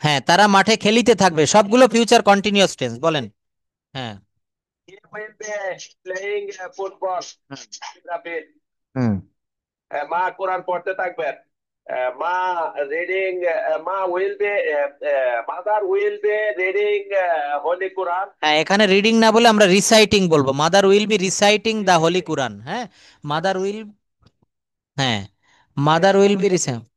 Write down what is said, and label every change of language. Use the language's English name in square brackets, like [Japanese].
[Bangla] হ্যাঁ, তারা মাঠে খেলিতে থাকবে, সবগুলো [English] Future continuous tense. [Bangla] বলেন। হ্যাঁ। [English] He will be playing football. হুম। [Bangla] মা কোরআন পড়তে থাকবেন। [English] মা রিডিং, মা will be, mother will be reading holy Quran. [Bangla] হ্যাঁ, এখানে রিডিং না বলে আমরা রিসাইটিং বলবো। [English] Mother will be reciting the holy Quran. হ্যাঁ, mother will. হ্যাঁ, mother will be reciting.